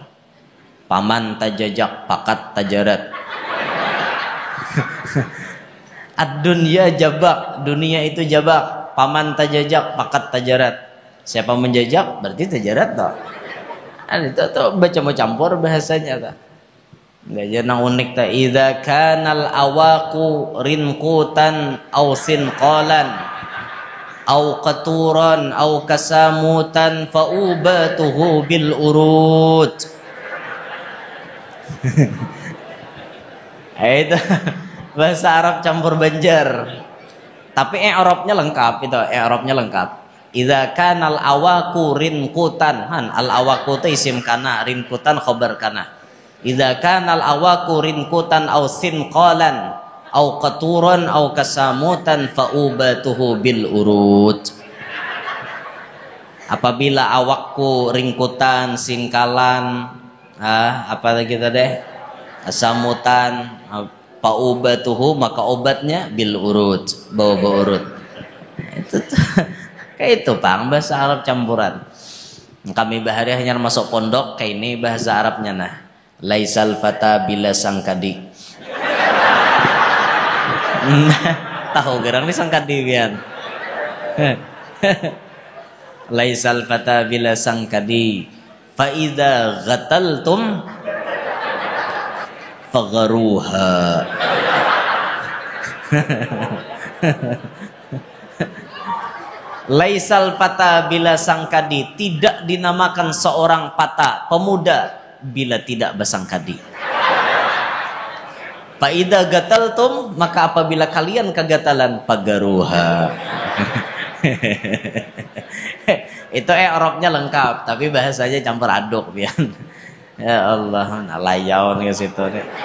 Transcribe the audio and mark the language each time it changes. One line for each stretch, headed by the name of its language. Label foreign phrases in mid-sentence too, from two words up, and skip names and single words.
Banjar: Paman tajajak pakat tajarat. Ad-dunya jabak, dunia itu jabak. Paman tajajak pakat tajarat. Siapa menjajak berarti tajarat toh. Itu tuh baca mau campur bahasanya toh.
Arabic: Enggak jangan unik ta إذا كان الأوق رنقوتا أو سنقالا أو قاتورا أو كسموتا فأوبته بالأورت.
Banjar: Itu bahasa Arab campur Banjar. Tapi i'rabnya lengkap itu, i'rabnya lengkap.
Arabic: إذا كان الأوق رنقوتا,
Banjar: al awaqu itu
Arabic: اسم كان,
Banjar: rinqutan
Arabic: خبر كان. إذا كان الأوق رنقوتا أو سنقالا أو قاتورا أو كسموتا فأوبته بالأورت.
Banjar: Apabila awakku ringkutan, singkalan, apa lagi tadi? Kasamutan, faubatuhu maka obatnya bil urut, bawa urut. Itu kayak itu Bang, bahasa Arab campuran. Kami bahari hanya masuk pondok kayak ini bahasa Arabnya nah.
Arabic: ليس الفتى بلا سنكادي.
Banjar: Tahu gerang ni sangkadi pian.
Arabic: ليس الفتى بلا سنكادي. فإذا غطلتم فغاروها. ليس الفتى بلا سنكادي,
Banjar: tidak dinamakan seorang fata, pemuda bila tidak bersangkadi.
Arabic: فإذا غطلتم,
Banjar: maka apabila kalian kegatalan pagaruha. Itu i'rabnya lengkap, tapi bahasanya campur aduk pian.
Arabic: يا الله,
Banjar: layaun ke situ nih.